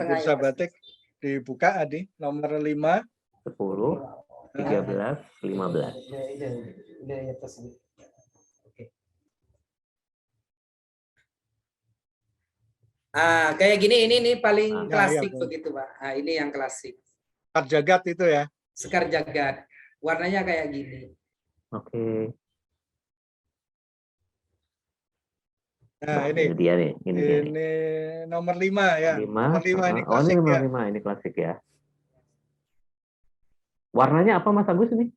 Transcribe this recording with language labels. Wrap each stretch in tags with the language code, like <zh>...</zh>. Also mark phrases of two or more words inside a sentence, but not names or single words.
<id>Bursa batik. Dibuka Adi, nomor 5. 10, 13, 15. Kayak gini ini paling Ya, klasik ya, begitu Pak. Ini yang klasik. Sekar Jagad itu ya. Sekar Jagad. Warnanya kayak gini. Oke. Nah, ini dia nih, ini dia nih. ini nomor 5 ya. 5. Nomor 5 ini Oh, ini klasik nomor ya. 5, ini klasik ya. Warnanya apa Mas Agus ini?</id>